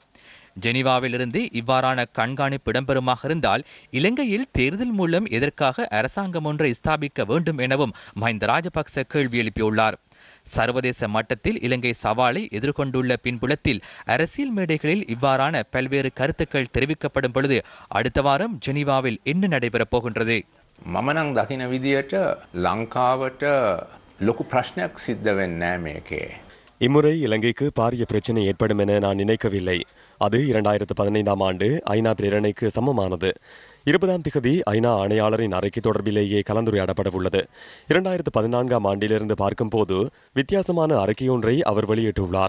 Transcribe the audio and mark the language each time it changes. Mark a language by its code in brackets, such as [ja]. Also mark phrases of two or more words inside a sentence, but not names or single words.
[ta] ஜெனீவாவில் இருந்து இவ்வாறான கண்காணிப்பு இடம்பெறுமாக இருந்தால் இலங்கையில் தேர்தல் மூலம் எதற்காக அரசாங்கம் ஒன்றை ஸ்தாபிக்க வேண்டும் எனவும் மஹிந்த ராஜபக்ச கேள்வி எழுப்பியுள்ளார். சர்வதேச மட்டத்தில் இலங்கை சவாலை எதிர்கொண்டுள்ள பின்புலத்தில் அரசியல் மேடைகளில் இவ்வாறான பல்வேறு கருத்துக்கள் தெரிவிக்கப்படும் பொழுது அடுத்த வாரம் ஜெனீவாவில் என்ன நடைபெறப் போகின்றது? [si] මමනං දකින විදියට ලංකාවට ලොකු ප්‍රශ්නයක් සිද්ධ වෙන්නේ නැහැ මේකේ. [ta] இம்முறை இலங்கைக்கு பாரிய பிரச்சனை ஏற்படும் என நான் நினைக்கவில்லை. அது 2015ஆம் ஆண்டு ஐநா பிரேரணைக்கு சமமானது. 20ஆம் தேதி ஐநா ஆணையாளரின் அறிக்கை தொடர்பிலேயே கலந்துரையாடப்பட உள்ளது. 2014ஆம் ஆண்டிலிருந்து பார்க்கும்போது வித்தியாசமான அறிக்கையொன்றை அவர் வெளியிட்டுள்ளார்.